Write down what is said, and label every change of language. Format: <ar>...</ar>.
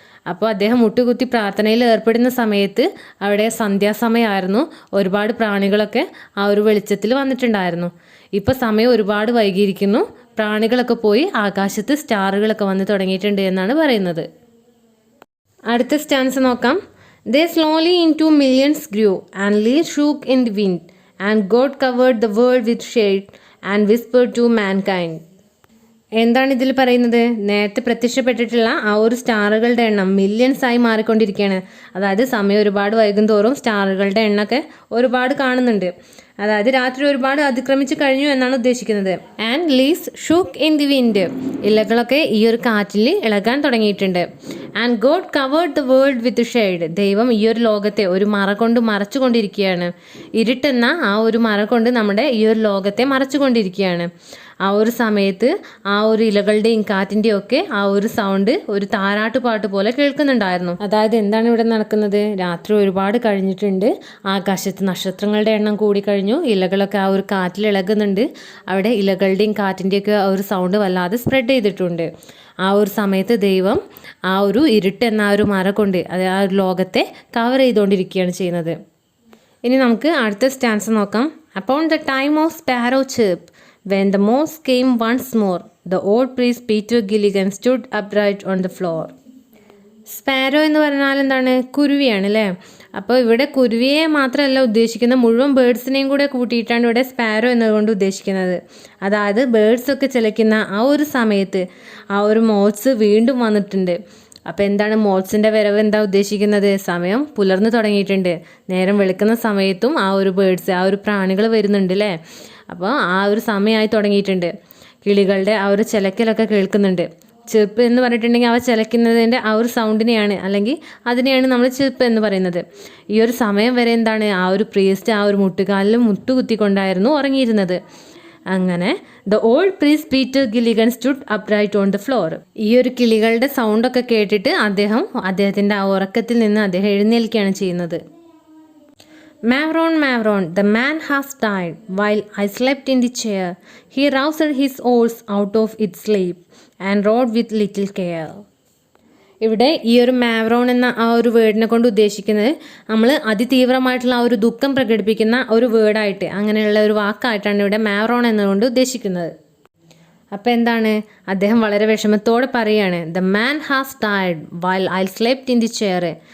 <ml>അപ്പോൾ അദ്ദേഹം മുട്ടുകുത്തി പ്രാർത്ഥനയിൽ ഏർപ്പെടുന്ന സമയത്ത് അവിടെ സന്ധ്യാസമയമായിരുന്നു. ഒരുപാട് പ്രാണികളൊക്കെ ആ ഒരു വെളിച്ചത്തിൽ വന്നിട്ടുണ്ടായിരുന്നു. ഇപ്പോൾ സമയം ഒരുപാട് വൈകിയിരിക്കുന്നു, പ്രാണികളൊക്കെ പോയി ആകാശത്ത് സ്റ്റാറുകളൊക്കെ വന്ന് തുടങ്ങിയിട്ടുണ്ട് എന്നാണ് പറയുന്നത്. അടുത്ത സ്റ്റാൻസ് നോക്കാം.</ml> <en>They slowly into millions grew and leaves shook in the wind and God covered the world with shade and whispered to mankind.</en> <ml>എന്താണ് ഇതിൽ പറയുന്നത്? നേരത്തെ പ്രത്യക്ഷപ്പെട്ടിട്ടുള്ള ആ ഒരു സ്റ്റാറുകളുടെ എണ്ണം മില്യൺസ് ആയി മാറിക്കൊണ്ടിരിക്കുകയാണ്. അതായത് സമയം ഒരുപാട് വൈകും തോറും സ്റ്റാറുകളുടെ എണ്ണമൊക്കെ ഒരുപാട് കാണുന്നുണ്ട്. അതായത് രാത്രി ഒരുപാട് അതിക്രമിച്ച് കഴിഞ്ഞു എന്നാണ് ഉദ്ദേശിക്കുന്നത്.</ml> <en>and leaves shook in the wind,</en> <ml>ഇലകളൊക്കെ ഈ ഒരു കാറ്റിൽ ഇളകാൻ തുടങ്ങിയിട്ടുണ്ട്.</ml> <en>and God covered the world with shade,</en> <ml>ദൈവം ഈ ഒരു ലോകത്തെ ഒരു മറ കൊണ്ട് മറച്ചുകൊണ്ടിരിക്കുകയാണ്. ഇരുട്ടെന്ന ആ ഒരു മറ കൊണ്ട് നമ്മുടെ ഈ ഒരു ലോകത്തെ മറച്ചുകൊണ്ടിരിക്കുകയാണ്. ആ ഒരു സമയത്ത് ആ ഒരു ഇലകളുടെയും കാറ്റിൻ്റെയും ഒക്കെ ആ ഒരു സൗണ്ട് ഒരു താരാട്ടുപാട്ട് പോലെ കേൾക്കുന്നുണ്ടായിരുന്നു. അതായത് എന്താണ് ഇവിടെ നടക്കുന്നത്? രാത്രി ഒരുപാട് കഴിഞ്ഞിട്ടുണ്ട്, ആകാശത്ത് നക്ഷത്രങ്ങളുടെ എണ്ണം കൂടിക്കഴിഞ്ഞു, ഇലകളൊക്കെ ആ ഒരു കാറ്റിൽ ഇളകുന്നുണ്ട്, അവിടെ ഇലകളുടെയും കാറ്റിൻ്റെയൊക്കെ ആ ഒരു സൗണ്ട് വല്ലാതെ സ്പ്രെഡ് ചെയ്തിട്ടുണ്ട്. ആ ഒരു സമയത്ത് ദൈവം ആ ഒരു ഇരുട്ട് എന്ന ആ ഒരു മറ കൊണ്ട് അത് ആ ഒരു ലോകത്തെ കവർ ചെയ്തുകൊണ്ടിരിക്കുകയാണ് ചെയ്യുന്നത്. ഇനി നമുക്ക് അടുത്ത സ്റ്റാൻസ് നോക്കാം.</ml> <en>Upon the time of sparrow chirp, when the mouse came once more, the old priest Peter Gilligan stood upright on the floor.</en> <ml>Sparrow എന്ന് പറഞ്ഞാൽ എന്താണ്? കുരുവിയാണ് അല്ലേ? അപ്പോൾ ഇവിടെ കുരുവിയെ മാത്രമല്ല ഉദ്ദേശിക്കുന്നത്, മുഴുവൻ ബേഡ്സിനെയും കൂടെ കൂട്ടിയിട്ടാണ് ഇവിടെ സ്പാരോ എന്നതുകൊണ്ട് ഉദ്ദേശിക്കുന്നത്. അതായത് ബേഡ്സൊക്കെ ചിലയ്ക്കുന്ന ആ ഒരു സമയത്ത് ആ ഒരു മോത്സ് വീണ്ടും വന്നിട്ടുണ്ട്. അപ്പോൾ എന്താണ് മോത്സിൻ്റെ വരവ് എന്താ ഉദ്ദേശിക്കുന്നത്? സമയം പുലർന്നു തുടങ്ങിയിട്ടുണ്ട്, നേരം വെളുക്കുന്ന സമയത്തും ആ ഒരു ബേഡ്സ് ആ ഒരു പ്രാണികൾ വരുന്നുണ്ട് അല്ലേ? അപ്പോൾ ആ ഒരു സമയമായി തുടങ്ങിയിട്ടുണ്ട്. കിളികളുടെ ആ ഒരു ചിലക്കലൊക്കെ കേൾക്കുന്നുണ്ട്. ചെറുപ്പ് എന്ന് പറഞ്ഞിട്ടുണ്ടെങ്കിൽ അവ ചിലക്കുന്നതിൻ്റെ ആ ഒരു സൗണ്ടിനെയാണ്, അല്ലെങ്കിൽ അതിനെയാണ് നമ്മൾ ചെറുപ്പ് എന്ന് പറയുന്നത്. ഈ ഒരു സമയം വരെ എന്താണ് ആ ഒരു പ്രീസ്റ്റ് ആ ഒരു മുട്ടുകാലിൽ മുട്ടുകുത്തിക്കൊണ്ടായിരുന്നു ഉറങ്ങിയിരുന്നത്. അങ്ങനെ</ml> <en>The old priest Peter Gilligan stood upright on the floor.</en> <ml>ഈ ഒരു കിളികളുടെ സൗണ്ടൊക്കെ കേട്ടിട്ട് അദ്ദേഹത്തിൻ്റെ ആ ഉറക്കത്തിൽ നിന്ന് അദ്ദേഹം എഴുന്നേൽക്കുകയാണ് ചെയ്യുന്നത്.</ml> <en>Mavron, Mavron, the man has died while I slept in the chair. He roused his horse out of its sleep and rode with little care.</en> <ml>ഇവിടെ ഈ ഒരു മാവ്രോൺ എന്ന ആ ഒരു വേർഡിനെ കൊണ്ട് ഉദ്ദേശിക്കുന്നത് നമ്മൾ അതിതീവ്രമായിട്ടുള്ള ആ ഒരു ദുഃഖം പ്രകടിപ്പിക്കുന്ന ഒരു വേർഡായിട്ട്, അങ്ങനെയുള്ള ഒരു വാക്കായിട്ടാണ് ഇവിടെ മാവ്രോൺ എന്നതുകൊണ്ട് ഉദ്ദേശിക്കുന്നത്. അപ്പോൾ എന്താണ്? അദ്ദേഹം വളരെ വിഷമത്തോടെ പറയുകയാണ്,</ml> <en>The man has died while I slept in the chair.</en>